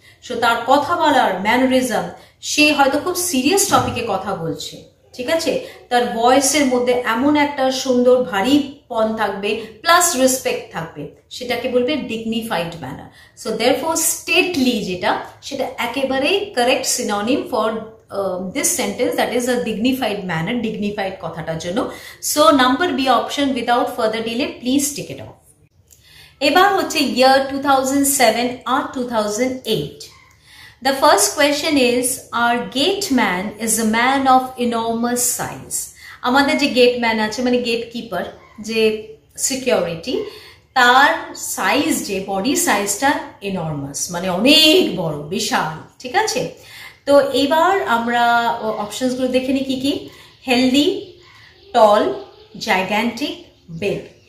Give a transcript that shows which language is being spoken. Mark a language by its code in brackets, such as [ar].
[bn] So তার কথা বলার ম্যানারিজম, সে হয়তো খুব সিরিয়াস টপিকে কথা বলছে, ঠিক আছে, তার ভয়েসের মধ্যে এমন একটা সুন্দর ভারী পন থাকবে, প্লাস রেসপেক্ট থাকবে, সেটাকে বলবে dignified manner. [en] so therefore stately [bn] যেটা, সেটা একেবারেই [en] correct synonym for this sentence, that is a dignified manner, dignified [bn] কথাটার জন্য। [en] So number B option, without further delay please tick it off. [bn] এবার হচ্ছে ইয়ার 2007 আর 2008। [en] The first question is, our gate man is a man of enormous size. [bn] আমাদের যে gate man আছে, মানে gate keeper, যে security, তার সাইজ, যে বডি সাইজটা এনর্মাস, মানে অনেক বড়, বিশাল, ঠিক আছে? তো এবার আমরা অপশনসগুলো দেখে নিই কি কি। হেলদি, টল, জাইগ্যান্টিক, বিগ।